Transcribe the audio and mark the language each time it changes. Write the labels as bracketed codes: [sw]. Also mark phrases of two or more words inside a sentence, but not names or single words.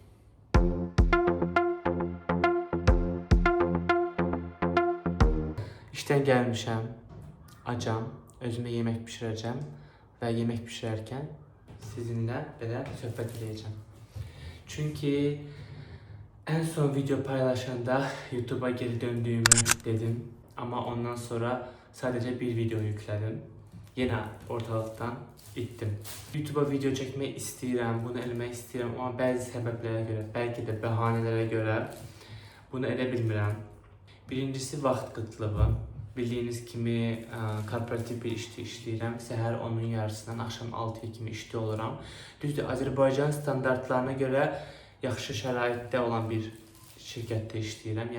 [az] İşten gəlmişəm, acam, özümə yemək bişirəcəm və yemək bişirərkən sizinlə belə söhbət edəcəm. [tr] Çünki en son video paylaşanda YouTube'a geri döndüğümü dedim ama ondan sonra sadece bir video yükledim. Yine ortalıktan ittim. YouTube'a video çekmeyi [az] istəyirəm, bunu eləmək istəyirəm ama bəzi səbəblərə görə, [tr] belki de [az] bəhanələrə görə bunu edə bilmirəm. Birincisi vaxt qıtlığı. Bildiyiniz kimi korporativ bir işdə işləyirəm. Səhər 10-un yarısından axşam 6-ya kimi işdə oluram. Düzdür, Azərbaycan standartlarına görə yaxşı şəraitdə olan bir şirkətdə işləyirəm.